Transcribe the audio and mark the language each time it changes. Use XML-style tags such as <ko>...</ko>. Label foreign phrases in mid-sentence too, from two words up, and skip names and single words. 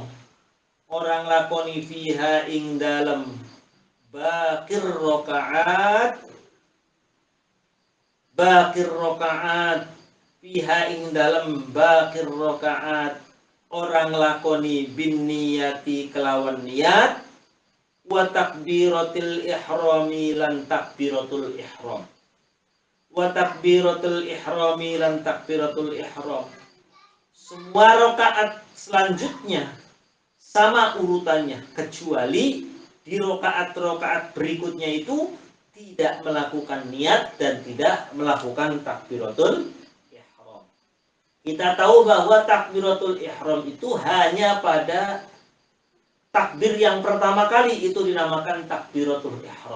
<jv>Orang lakoni fiha ing dalem bakir rokaat fiha ing dalem bakir rokaat, orang lakoni</jv> <ar>بالنية</ar> <jv>kelawan niat,</jv> <ar>وتكبيرة الإحرام</ar> <jv>lan takbiratul ihram.</jv> <ar>وتكبيرة الإحرام</ar> <jv>lan takbiratul ihram.</jv> <id>Semua rokaat selanjutnya sama urutannya, kecuali di rokaat-rokaat berikutnya itu tidak melakukan niat dan tidak melakukan takbiratul ihram. Kita tahu bahwa takbiratul ihram itu hanya pada takbir yang pertama kali itu dinamakan takbiratul ihram.</id>